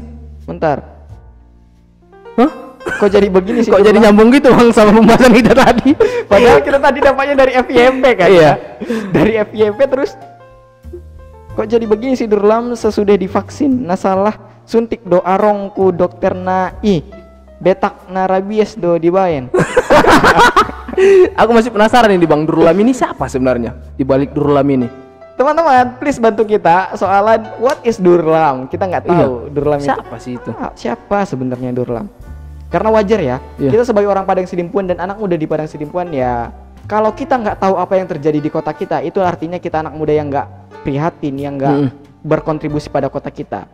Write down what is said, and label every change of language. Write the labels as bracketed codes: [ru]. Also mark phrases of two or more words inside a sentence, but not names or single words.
[id] Bentar. Hah? Kok jadi begini sih? Kok jadi nyambung gitu Bang sama pembahasan kita tadi? Padahal kita tadi dapatnya dari FYP kan? Iya. Ya? Dari FYP terus. Kok jadi begini sih Durlam sesudah divaksin? [akb] Nah salah suntik do arongku dokter na betak na rabies do dibayen. [id] Aku masih penasaran nih Bang, Durlam ini siapa sebenarnya di balik Durlam ini? Teman-teman, please bantu kita soalan [en] what is [id] Durlam? Kita nggak tahu Durlam itu Siapa sih itu? siapa sebenarnya Durlam. Karena wajar ya, Iya. kita sebagai orang Padang Sidimpuan dan anak muda di Padang Sidimpuan ya, kalau kita nggak tahu apa yang terjadi di kota kita, itu artinya kita anak muda yang nggak prihatin, yang nggak berkontribusi pada kota kita.